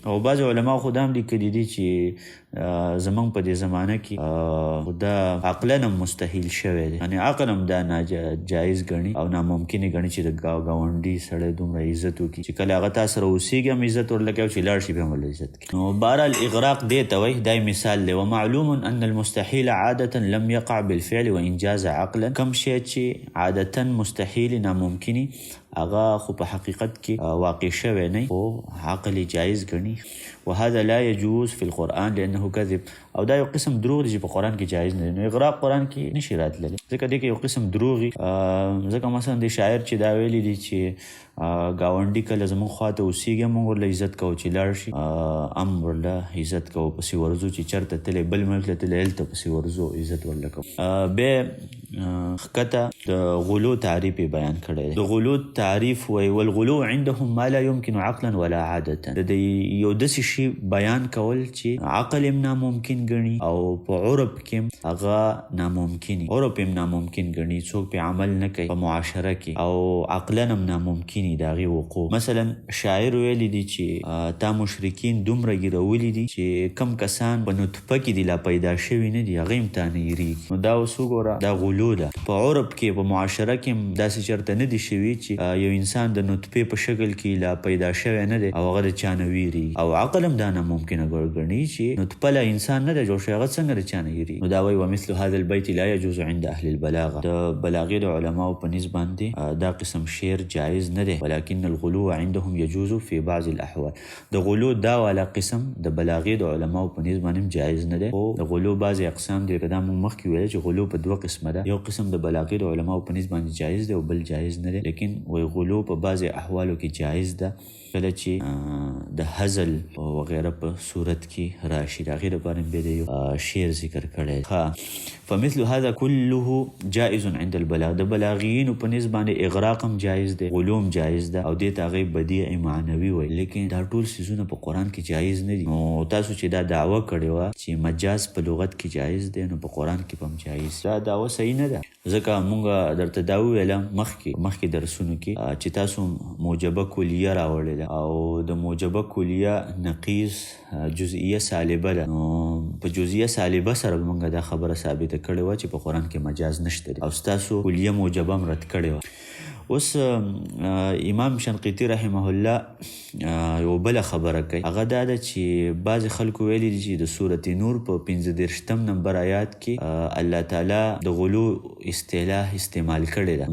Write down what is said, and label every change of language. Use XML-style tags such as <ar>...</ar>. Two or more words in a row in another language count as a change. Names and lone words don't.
<ps>او بعضې علما خو دا هم لیکلي دي چې زمونږ په دې زمانه کې دا عقلا هم مستحیل شوی دی، یعنې عقل هم دا ناجایز ګڼي او ناممکنې ګڼي چې د ګاونډي سړی دومره عزت وکړي چې کله هغه تا سره اوسېږي هم عزت ورله کوي، چې لاړ شي بیا هم ورله عزت کوي. نو بهرحال اغراق دې ته وایي، دا مثال دی.</ps> <ar>ومعلوم ان المستحيل عادة لم يقع بالفعل وان جاز عقلا.</ar> <ps>کم شی چې عادتا مستحیل ناممکني هغه خو په حقیقت کې واقع شوی نه خو عقل جایز ګڼي.</ps> <ar>وهذا لا يجوز في القرآن لأنه كذب.</ar> <ps>او دا یو قسم دروغ دی چې په قرآن کې جایز نه دی. نو اغراق قرآن کې نشي راتللی، ځکه دې کې یو قسم دروغي. ځکه مثلا د شاعر چې دا ویلی دی چې ګاونډي کله زمونږ خواته اوسېږي موږ ورله عزت کوو، چې لاړ شي هم ورله عزت کوو، پسې ورځو چې چېرته تللی بل ملک ته تللی هلته پسې ورځو عزت ورله کوو. بیا ښکته د غلو تعریف بیان کړی دی. د غلو تعریف وایي</ps> <ar>والغلو عندهم ما لا يمكن عقلا ولا عادة.</ar> <ps>د یو داسې شي بیان کول چې عقل هم ناممکن ګڼي او په عرب کې هغه ناممکني، عرب هم ناممکن ګڼي، څوک پې عمل نه کوي په معاشره کې، او عقلا هم ناممکني د هغې وقوع. مثلا شاعر ویلی دی چې تا مشرکین دومره ګیرولي دي چې کم کسان په نطفه کې دي لا پیدا شوي نه دي، هغې هم تا نه یېرېږي. نو دا اوس وګوره دا غلو ده. په عرب کې په معاشره کې هم داسې چېرته نه دي شوي چې یو انسان د نطفې په شکل کې لا پیدا شوی نه دی او هغه د چا نه ویرېږي، او عقل هم دا ناممکنه ګڼي چې نطفه له انسان نه ده جوړ شوی، هغه څنګه د چا نه یېرېږي. نو دا وایي</ps> <ar>ومثل هذا البیت لا یجوز عند اهل البلاغه.</ar> <ps>د بلاغې د علماو په نسبت باندې دا قسم شعر جایز نه دی،</ps> <ar>ولكن الغلو عندهم يجوز في بعض الاحوال.</ar> <ps>د غلو دا والا قسم د بلاغې د علماو په نسبت باندې جایز نه دی. او د غلو بعضې اقسام دي، دا موږ مخکې ویل چې غلو په دوه قسمه ده. یو قسم د بلاغې د علماو په نسبت باندې جایز دی او بل جایز نه دی، لیکن وایي غلو په بعضې احوالو کې جایز ده، کله چې د هزل وغیره په صورت کې راشي. د هغې دپاره بیا د یو شعر ذکر کړی.</ps> <ar>فمثل هذا كله جائز عند البلاغ.</ar> <ps>د بلاغیینو په نسبت باندې اغراق هم جایز دی، غلو هم جایز ده، او دې ته هغې بدیع معنوي وایي. لیکن دا ټول څیزونه په قرآن کې جایز نه دي. نو تاسو چې دا دعوه کړې وه چې مجاز په لغت کې جایز دی، نو په قرآن کې به هم جایز، دا دعوه صحیح نه ده. ځکه مونږ درته دا وویله مخکې درسونو کې چې تاسو موجبه کلیه راوړې ده، او د موجبه کلیه نقیض جزئیه سالبه ده. نو په جزئیه سالبه سره مونږ دا خبره ثابته کړې وه چې په قرآن کې مجاز نشته دی، او ستاسو کلیه موجبه هم رد کړې وه. اوس امام شنقیطي</ps> <ar>رحمه الله</ar> <ps>یو بله خبره کوي، هغه دا ده چې بعضې خلکو ویلي دي چې د سورت نور په 15 نمبر آیات کې الله تعالی د غلو اصطلاح استعمال کړې ده.</ps>